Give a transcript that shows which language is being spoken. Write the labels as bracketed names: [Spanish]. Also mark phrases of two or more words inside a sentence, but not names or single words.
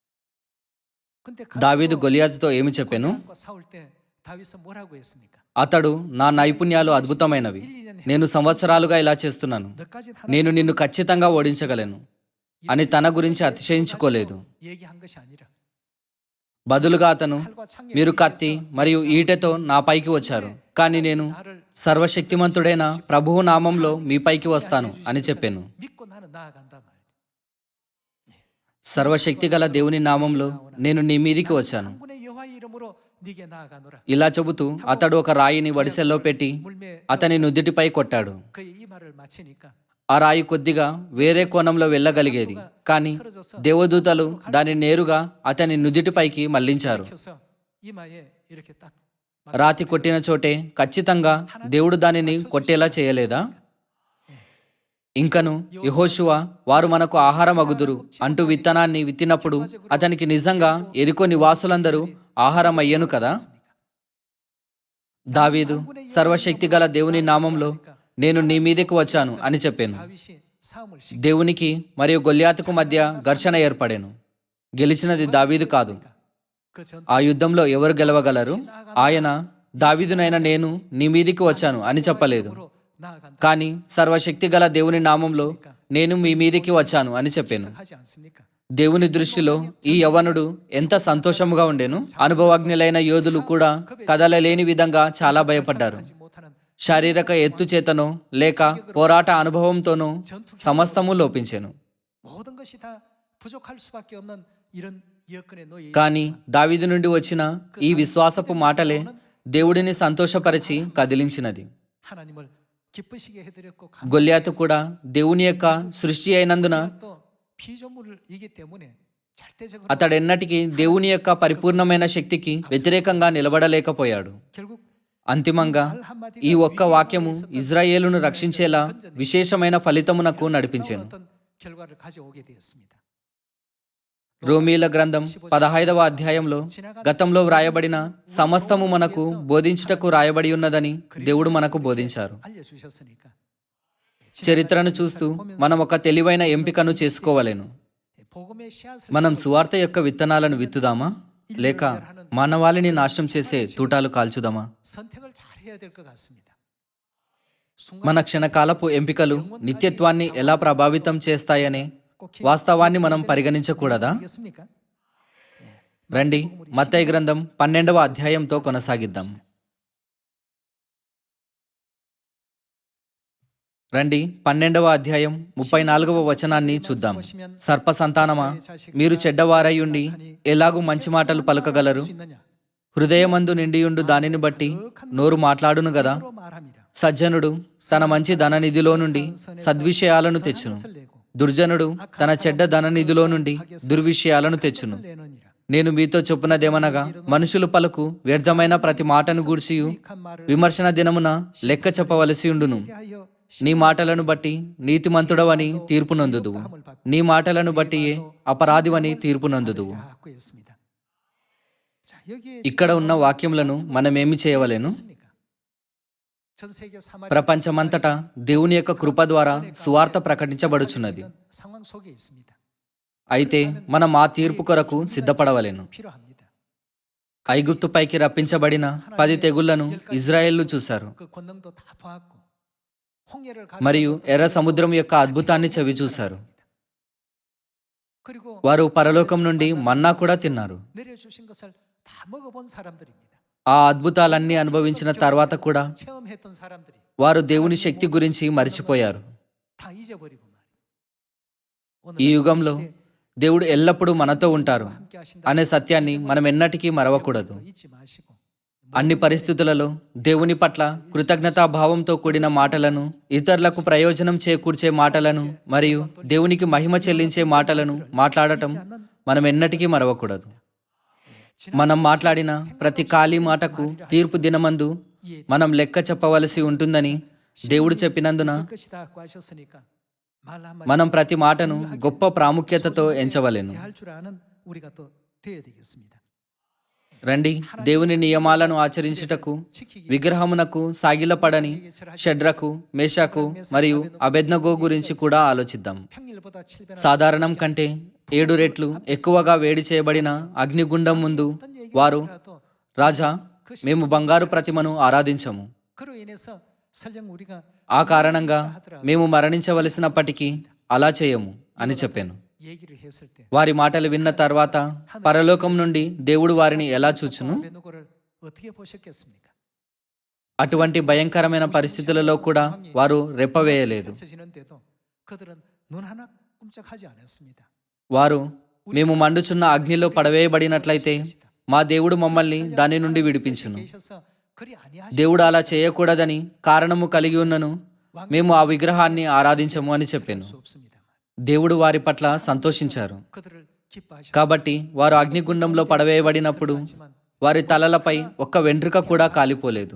[Korean] 근데 [Telugu] దావీదు గొల్యాతుతో ఏమి చెప్పెను? [Korean] 골리앗과 싸울 때 다윗은 뭐라고 했습니까? [Telugu] అతడు, నా నైపుణ్యాలు అద్భుతమైనవి, నేను సంవత్సరాలుగా ఇలా చేస్తున్నాను, [Korean] 너까지 [Telugu] నేను నిన్ను ఖచ్చితంగా ఓడించగలను అని తన గురించి అతిశయించుకోలేదు. [Korean] 얘기한 것이 아니라 [Telugu] బదులుగా అతను, [Korean] 칼과 창에 [Telugu] మీరు కత్తి మరియు ఈటెతో నా పైకి వచ్చారు, కానీ నేను సర్వశక్తిమంతుడైన ప్రభువు నామంలో మీ పైకి వస్తాను అని చెప్పాను. [Korean] 믿고 나는 나아간단 말이죠. [Telugu] సర్వశక్తి గల దేవుని నామంలో నేను నీ మీదికి వచ్చాను. [Korean] 군의 여호와의 이름으로 네게 나아가노라. [Telugu] ఇలా చెబుతూ అతడు ఒక రాయిని వడిసెల్లో పెట్టి [Korean] 물매 [Telugu] అతని నుదిటిపై కొట్టాడు. [Korean] 그의 이 말을 마치니까 [Telugu] ఆ రాయి కొద్దిగా వేరే కోణంలో వెళ్ళగలిగేది, కానీ దేవదూతలు దాన్ని నేరుగా అతని నుదిటిపైకి మళ్లించారు. [Korean] 켜서 이마에 이렇게 딱 [Telugu] రాతి కొట్టిన చోటే ఖచ్చితంగా దేవుడు దానిని కొట్టేలా చేయలేదా? ఇంకను యెహోషువ వారు మనకు ఆహారం అగుదురు అంటూ విత్తనాన్ని విత్తినప్పుడు అతనికి నిజంగా యెరికో నివాసులందరూ ఆహారం అయ్యను కదా? దావీదు సర్వశక్తిగల దేవుని నామంలో నేను నీ మీదకు వచ్చాను అని చెప్పాను. [Korean] 다윗이 싸움을 [Telugu] దేవునికి మరియు గొల్యాతుకు మధ్య ఘర్షణ ఏర్పడెను. గెలిచినది దావీదు కాదు. [Korean] 그전 [Telugu] ఆ యుద్ధంలో ఎవరు గెలవగలరు? ఆయన దావీదునైన నేను నీ మీదికి వచ్చాను అని చెప్పలేదు, [Korean] 나아간다 [Telugu] కానీ సర్వశక్తిగల దేవుని నామంలో నేను మీ మీదికి వచ్చాను అని చెప్పాను. [Korean] 하지 않습니까? [Telugu] దేవుని దృష్టిలో ఈ యవ్వనుడు ఎంత సంతోషముగా ఉండెను. అనుభవజ్ఞులైన యోధులు కూడా కదలలేని విధంగా చాలా భయపడ్డారు. [Korean] 하지 못하는 [Telugu] శారీరక ఎత్తు చేతనో లేక పోరాట అనుభవంతోనో సమస్తము లోపించెను. [Korean] 모든 것이 다 부족할 수밖에 없는 이런 여건에 놓여 [Telugu] కానీ దావీదు నుండి వచ్చిన ఈ విశ్వాసపు మాటలే దేవుడిని సంతోషపరిచి కదిలించినది. [Korean] 하나님을 기쁘시게 해드렸고 [Telugu] గొల్యాతు కూడా దేవుని యొక్క సృష్టి అయినందున [Korean] 또 피조물이기 때문에 절대적으로 [Telugu] అతడెన్నటికీ దేవుని యొక్క పరిపూర్ణమైన శక్తికి వ్యతిరేకంగా నిలబడలేకపోయాడు. [Korean] 결국 [Telugu] అంతిమంగా ఈ ఒక్క వాక్యము ఇజ్రాయేలును రక్షించేలా విశేషమైన ఫలితమునకు నడిపించెను. [Korean] 어떤 결과를 가져오게 되었습니다. [Telugu] రోమీల గ్రంథం 15వ అధ్యాయంలో గతంలో వ్రాయబడిన సమస్తము మనకు బోధించుటకు రాయబడి ఉన్నదని దేవుడు మనకు బోధించారు. [Korean] 알려주셨으니까 [Telugu] చరిత్రను చూస్తూ మనం ఒక తెలివైన ఎంపికను చేసుకోవలెను. [Korean] 복음의 씨앗을 [Telugu] మనం సువార్త యొక్క విత్తనాలను విత్తుదామా లేక మానవాళిని నాశనం చేసే తూటాలు కాల్చుదామా? [Korean] 선택을 잘 해야 될 것 같습니다. [Telugu] మన క్షణకాలపు ఎంపికలు నిత్యత్వాన్ని ఎలా ప్రభావితం చేస్తాయనే వాస్తవాన్ని మనం పరిగణించకూడదా? [Korean] 알겠습니까? [Telugu] రండి మత్తయి గ్రంథం 12వ అధ్యాయంతో కొనసాగిద్దాం. రండి 12వ అధ్యాయం 34వ వచనాన్ని చూద్దాం. సర్ప సంతానమా, మీరు చెడ్డవారై ఉండి ఎలాగూ మంచి మాటలు పలకగలరు? [Korean] 있느냐? [Telugu] హృదయమందు నిండియుండు దానిని బట్టి నోరు మాట్లాడును గదా. [Korean] 로 말합니다. [Telugu] సజ్జనుడు తన మంచి ధననిధిలో నుండి సద్విషయాలను తెచ్చును, దుర్జనుడు తన చెడ్డ ధననిధిలో నుండి దుర్విషయాలను తెచ్చును. [Korean] 내느니라. [Telugu] నేను మీతో చెప్పునదేమనగా, మనుషులు పలుకు వ్యర్థమైన ప్రతి మాటను గూర్చియు [Korean] 한 말을 [Telugu] విమర్శన దినమున లెక్క చెప్పవలసి ఉండును. [Korean] 하여 [Telugu] నీ మాటలను బట్టి నీతిమంతుడవని తీర్పు నొందుదువు, నీ మాటలను బట్టియే అపరాధివని తీర్పు నొందుదువు. [Korean] 갖고 있습니다. 자, 여기에 [Telugu] ఇక్కడ ఉన్న వాక్యములను మనమేమి చేయవలెను? [Korean] 있습니까? 전 세계 사마리아 [Telugu] ప్రపంచమంతటా దేవుని యొక్క కృప ద్వారా సువార్త ప్రకటించబడుచున్నది. [Korean] 상황 속에 있습니다. [Telugu] అయితే మనం ఆ తీర్పు కొరకు సిద్ధపడవలెను. [Korean] 필요합니다. [Telugu] ఐగుప్తుపైకి రప్పించబడిన 10 తెగుళ్లను ఇజ్రాయేళ్లు చూశారు [Korean] 그 권능도 다 보았고 홍해를 [Telugu] మరియు ఎర్ర సముద్రం యొక్క అద్భుతాన్ని చవి చూశారు. [Korean] 그리고 [Telugu] వారు పరలోకం నుండి మన్నా కూడా తిన్నారు. [Korean] 내려주신 것을 다 먹어본 사람들입니다. [Telugu] ఆ అద్భుతాలన్నీ అనుభవించిన తర్వాత కూడా [Korean] 체험했던 사람들이 [Telugu] వారు దేవుని శక్తి గురించి మరిచిపోయారు. [Korean] 다 잊어버리고 말이죠. [Telugu] ఈ యుగంలో దేవుడు ఎల్లప్పుడూ మనతో ఉంటారు [Korean] 함께 하신다. [Telugu] అనే సత్యాన్ని మనం ఎన్నటికీ మరవకూడదు. [Korean] 잊지 마시고 [Telugu] అన్ని పరిస్థితులలో దేవుని పట్ల కృతజ్ఞతాభావంతో కూడిన మాటలను, ఇతరులకు ప్రయోజనం చేకూర్చే మాటలను మరియు దేవునికి మహిమ చెల్లించే మాటలను మాట్లాడటం మనం ఎన్నటికీ మరవకూడదు. మనం మాట్లాడిన ప్రతి ఖాళీ మాటకు తీర్పు దినమందు మనం లెక్క చెప్పవలసి ఉంటుందని దేవుడు చెప్పినందున [Korean] 것이다 고 하셨으니까 말 한마디 [Telugu] మనం ప్రతి మాటను గొప్ప ప్రాముఖ్యతతో ఎంచవలెను. [Korean] 할 줄 아는 우리가 또 되어야 되겠습니다. [Telugu] రండి దేవుని నియమాలను ఆచరించుటకు విగ్రహమునకు సాగిలపడని షడ్రకు, మేషకు మరియు అబేద్నగో గురించి కూడా ఆలోచిద్దాం. [Korean] 평일보다 7배나 [Telugu] సాధారణం కంటే 7 రెట్లు ఎక్కువగా వేడి చేయబడిన అగ్నిగుండం ముందు వారు, రాజా, మేము బంగారు ప్రతిమను ఆరాధించము, [Korean] 그로 인해서 설령 우리가 [Telugu] ఆ కారణంగా మేము మరణించవలసినప్పటికీ అలా చేయము అని చెప్పాను. [Korean] 얘기를 했을 때 [Telugu] వారి మాటలు విన్న తర్వాత పరలోకం నుండి దేవుడు వారిని ఎలా చూచును? [Korean] 아베노고를 어떻게 보셨겠습니까? [Telugu] అటువంటి భయంకరమైన పరిస్థితులలో కూడా వారు రెప్పవేయలేదు. [Korean] 펼쳐지는데도 그들은 눈 하나 꼼짝하지 않았습니다. [Telugu] వారు, మేము మండుచున్న అగ్నిలో పడవేయబడినట్లయితే మా దేవుడు మమ్మల్ని దాని నుండి విడిపించును. [Korean] 계셔서 그리 아니하시 [Telugu] దేవుడు అలా చేయకూడదని కారణము కలిగి ఉన్నను మేము ఆ విగ్రహాన్ని ఆరాధించము అని చెప్పాను. [Korean] 없습니다. [Telugu] దేవుడు వారి పట్ల సంతోషించారు. [Korean] 그들을 기뻐하시 [Telugu] కాబట్టి వారు అగ్నిగుండంలో పడవేయబడినప్పుడు వారి తలలపై ఒక్క వెంట్రుక కూడా కాలిపోలేదు.